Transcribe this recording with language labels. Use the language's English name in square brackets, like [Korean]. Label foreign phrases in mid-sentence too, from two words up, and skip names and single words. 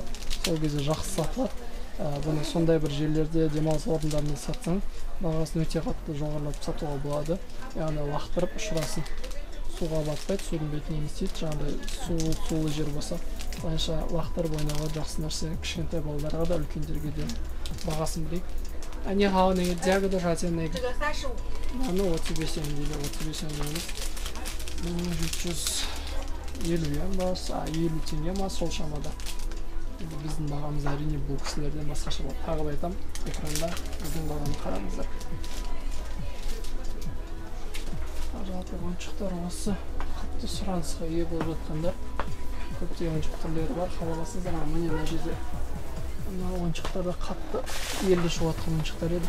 [Kazakh] Сол кезде жақсы сатылады. Бұны сондай бір жерлерде демалыс орындарында сатсаң, бағасын өте қатты жоғарылатып сатуға болады. Яғни лақтырып ұшырасың. Суға батпайды, судың бетіне істейді. Жаңағыдай сулы жер болса, былайша лақтырып ойнауға жақсы нәрсе. Кішкентай балаларға да, үлкендерге де бағасын білейік. [Chinese] 你好，那个价格多少钱？那个？这个35。那我这边先的，我这边先的。 [Kazakh] 350 yuan ба, 50 теңге ма сол шамада. Біздің бағамыз әрине бұл кісілерден басқаша болады. Тағы да айтамын, экранда біздің бағаны қараңыздар. Жалпы ойыншықтар осы қатты сұранысқа ие болып жатқандар. Көптеген ойыншық түрлері бар. Қалағансыздар, міне мына жерде мына ойыншықтарда қатты елде шығып жатқан ойыншықтар еді.